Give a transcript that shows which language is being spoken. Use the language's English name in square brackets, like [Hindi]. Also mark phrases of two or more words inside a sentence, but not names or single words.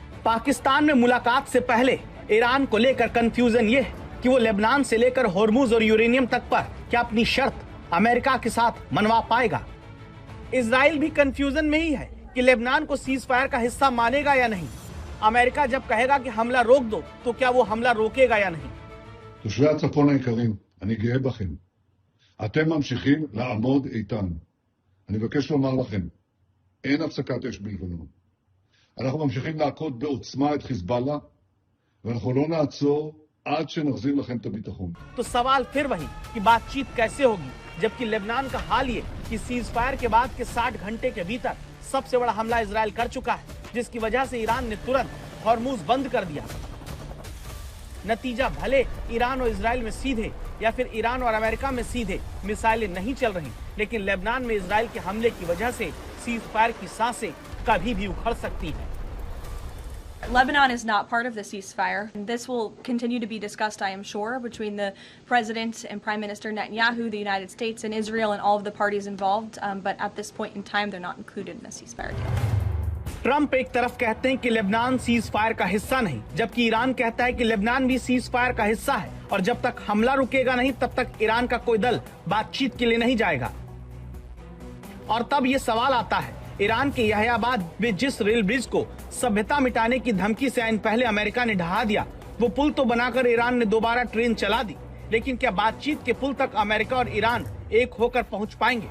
[Hindi] पाकिस्तान में मुलाकात से पहले ईरान को लेकर कंफ्यूजन ये है कि वो लेबनान से लेकर होर्मुज और यूरेनियम तक पर क्या अपनी शर्त अमेरिका के साथ मनवा पाएगा। इजराइल भी कंफ्यूजन में ही है कि लेबनान को [English] cease fire [Hindi] का हिस्सा मानेगा या नहीं। अमेरिका जब कहेगा कि हमला रोक दो, तो क्या वो हमला रोकेगा या नहीं। [Hebrew] תושבי הצפון היקרים, אני גאה בכם. אתם ממשיכים לעמוד איתן. אני מבקש לומר לכם, אין הפסקת אש בלבנון. אנחנו ממשיכים להכות בעוצמה את חיזבאללה, ואנחנו לא נעצור עד שנחזיר לכם את הביטחון. [Hindi] तो सवाल फिर वही कि बातचीत कैसे होगी, जबकि लेबनान का हाल ये कि [English] cease fire [Hindi] के बाद के 60 घंटे के भीतर सबसे बड़ा हमला इजराइल कर चुका है, जिसकी वजह से ईरान ने तुरंत हॉर्मुज बंद कर दिया। नतीजा भले ईरान और इजराइल में सीधे या फिर ईरान और अमेरिका में सीधे मिसाइलें नहीं चल रही, लेकिन लेबनान में इजराइल के हमले की वजह से [English] cease fire [Hindi] की सांसें कभी भी उखड़ सकती हैं। [English] Lebanon is not part of the ceasefire. This will continue to be discussed, I am sure, between the President and Prime Minister Netanyahu, the United States and Israel and all of the parties involved, but at this point in time they're not included in the ceasefire deal. [Hindi] ट्रंप एक तरफ कहते हैं कि लेबनान [English] cease fire [Hindi] का हिस्सा नहीं, जबकि ईरान कहता है कि लेबनान भी [English] cease fire [Hindi] का हिस्सा है और जब तक हमला रुकेगा नहीं तब तक ईरान का कोई दल बातचीत के लिए नहीं जाएगा। और तब ये सवाल आता है, ईरान के यहयाबाद में जिस रेल ब्रिज को सभ्यता मिटाने की धमकी से आइन पहले अमेरिका ने ढहा दिया, वो पुल तो बनाकर ईरान ने दोबारा ट्रेन चला दी, लेकिन क्या बातचीत के पुल तक अमेरिका और ईरान एक होकर पहुंच पाएंगे?